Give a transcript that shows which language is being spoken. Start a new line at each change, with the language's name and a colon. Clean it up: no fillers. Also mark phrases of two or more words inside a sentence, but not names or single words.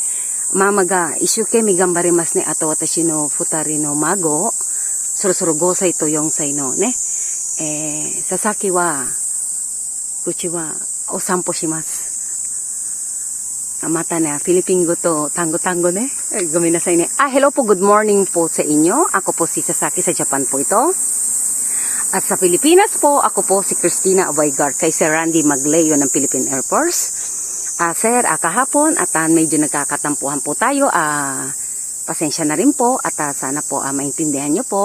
Japanese: ママが一生懸命頑張りますね。あと私の二人の孫、そろそろ5歳と4歳のね。佐々木は、うちはお散歩します。またね、フィリピン語とtangoね。ごめんなさいね。
Filipino: Hello po,
English: good morning
Filipino: po sa inyo. Ako po si Sasaki sa Japan po ito. At sa Pilipinas po, ako po si Christina Abaygar kay Sir Randy Magleo ng Philippine Air Force. Sir, kahapon at medyo nagkakatampuhan po tayo. Pasensya na rin po at sana po maintindihan nyo po.